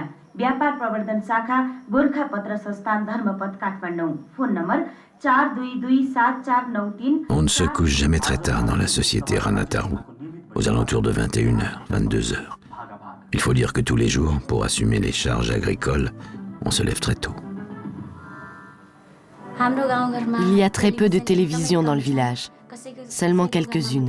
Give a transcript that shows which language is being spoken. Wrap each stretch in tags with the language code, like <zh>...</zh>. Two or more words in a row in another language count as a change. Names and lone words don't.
<ne>व्यापार प्रवर्धन शाखा गोरखा पत्र संस्थान धर्मपथ काठमाडौँ। फोन नम्बर 4227493।</ne> <fr>On ne se couche jamais très tard dans la société Ranataru, aux alentours de 21h, 22h. Il faut dire que tous les jours, pour assumer les charges agricoles, on se lève très tôt. Il y a très peu de télévision dans le village, seulement quelques-unes.</fr>